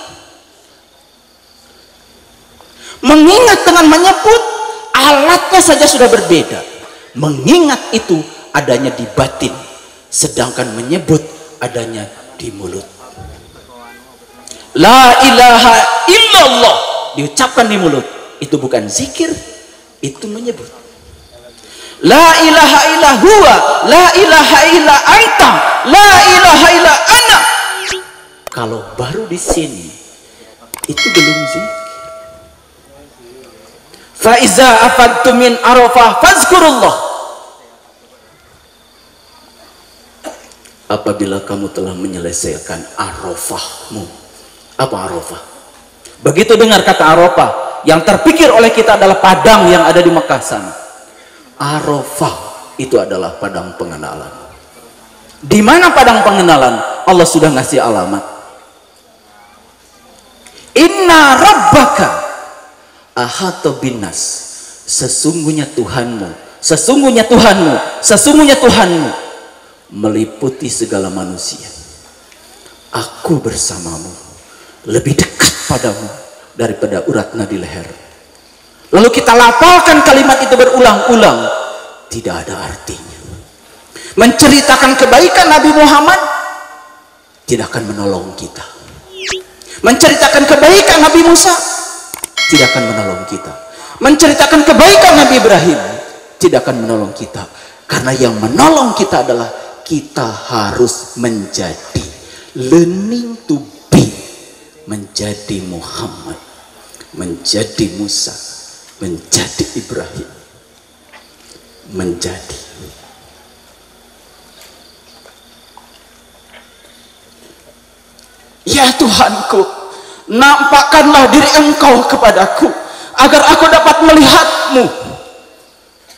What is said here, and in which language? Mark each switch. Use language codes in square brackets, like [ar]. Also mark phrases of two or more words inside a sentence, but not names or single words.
[id] Mengingat dengan menyebut, alatnya saja sudah berbeda. Mengingat itu adanya di batin, sedangkan menyebut adanya di mulut. [ar] لا إله إلا الله [id] diucapkan di mulut, itu bukan zikir, itu menyebut. [ar] لا إله إلا هو، لا إله إلا أنت، لا إله إلا أنا. [id] Kalau baru di sini itu belum zikir. [ar] فإذا أفضتم من عرفة فاذكروا الله. [id] Apabila kamu telah menyelesaikan arafahmu. Apa arafah? Begitu dengar kata arafah, yang terpikir oleh kita adalah padang yang ada di Mekah sana. Arafah itu adalah padang pengenalan. Di mana padang pengenalan? Allah sudah ngasih alamat. [ar] إن ربك أحاط بالناس. [id] Sesungguhnya Tuhanmu, sesungguhnya Tuhanmu, sesungguhnya Tuhanmu meliputi segala manusia. Aku bersamamu, lebih dekat padamu daripada urat nadi leher. Lalu kita lafalkan kalimat itu berulang-ulang, tidak ada artinya. Menceritakan kebaikan Nabi Muhammad tidak akan menolong kita. Menceritakan kebaikan Nabi Musa tidak akan menolong kita. Menceritakan kebaikan Nabi Ibrahim tidak akan menolong kita. Karena yang menolong kita adalah kita harus menjadi, [en] learning to be, [id] menjadi Muhammad, menjadi Musa, menjadi Ibrahim, menjadi. Ya Tuhanku, nampakkanlah diri Engkau kepadaku agar aku dapat melihatmu.